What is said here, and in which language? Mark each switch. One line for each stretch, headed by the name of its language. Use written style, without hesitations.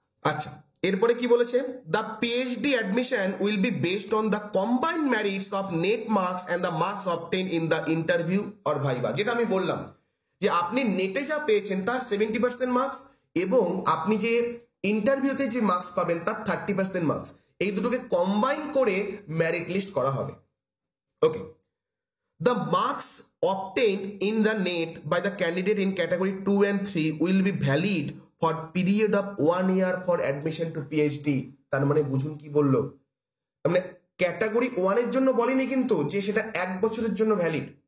Bangla: আচ্ছা, এরপরে কি বলেছে,
English: The PhD admission will be based on the combined merits of NET marks and the marks obtain in the interview or viva.
Bangla: যেটা আমি বললাম যে আপনি নেটে যা পেয়েছেন তার 70% মার্কস এবং আপনি যে ইন্টারভিউতে যে মার্কস পাবেন তার 30% মার্কস, এই দুটোকে কম্বাইন করে মেরিট লিস্ট করা হবে।
English: Okay, the marks obtained in the NET by the candidate in category 2 and 3 will be valid for period of 1 year for admission to PhD।
Bangla: তার মানে বুঝুন কি বললো, মানে ক্যাটাগরি 1 এর জন্য বলেনি কিন্তু যে সেটা 1 বছরের জন্য ভ্যালিড।